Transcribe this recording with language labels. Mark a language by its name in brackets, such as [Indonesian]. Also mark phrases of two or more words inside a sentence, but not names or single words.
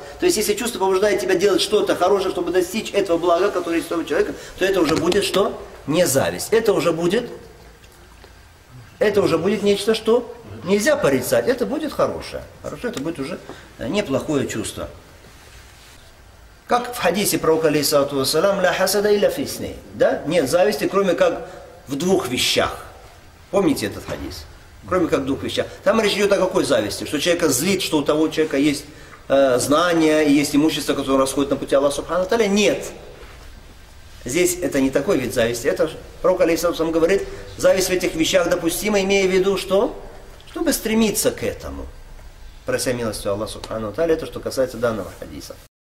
[Russian] То есть если чувство побуждает тебя делать что-то хорошее, чтобы достичь этого блага, которое есть у того человека, то это уже будет что? Не зависть. Это уже будет нечто, что нельзя порицать. Это будет хорошее. Хорошо, это будет уже неплохое чувство. Как в хадисе пророка [Arabic] عليه الصلاة والسلام, لا حسد إلا في اثنتين. [Russian] Да? Нет зависти, кроме как в двух вещах. Помните этот хадис? Кроме как в двух вещах. Там речь идет о какой зависти? Что человека злит, что у того человека есть знания, и есть имущество, которое расходит на пути Аллаха [Arabic] سبحانه وتعالى. [Russian] Нет. Здесь это не такой вид зависти. Это пророк [Arabic] عليه الصلاة والسلام [Russian] говорит, зависть в этих вещах допустима, имея в виду, что? Чтобы стремиться к этому. Прося милостью Аллаха [Arabic] سبحانه وتعالى, [Russian] это что касается данного хадиса.